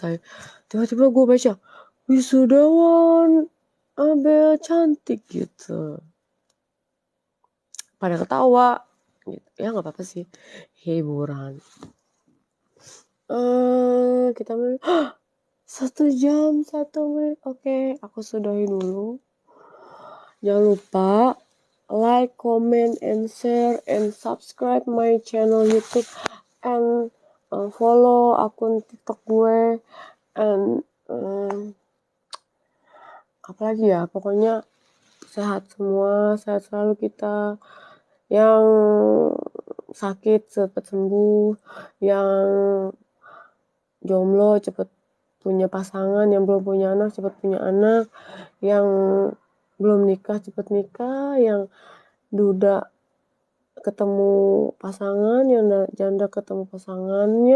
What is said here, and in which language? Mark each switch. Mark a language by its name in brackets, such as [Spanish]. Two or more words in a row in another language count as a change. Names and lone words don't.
[Indonesian] Saya tiba-tiba gue baca Wisudawan Abel cantik gitu, pada ketawa gitu ya, nggak apa-apa sih, hiburan. Kita mulai 1 jam 1 menit. Oke, aku sudahi dulu. Jangan lupa [English] like, comment, and share, and subscribe my channel YouTube, and follow [Indonesian] akun TikTok gue, and apalagi ya, pokoknya sehat semua, sehat selalu kita. Yang sakit cepet sembuh, yang jomblo cepet punya pasangan, yang belum punya anak cepet punya anak, yang belum nikah cepet nikah, yang duda ketemu pasangan, yang janda ketemu pasangannya.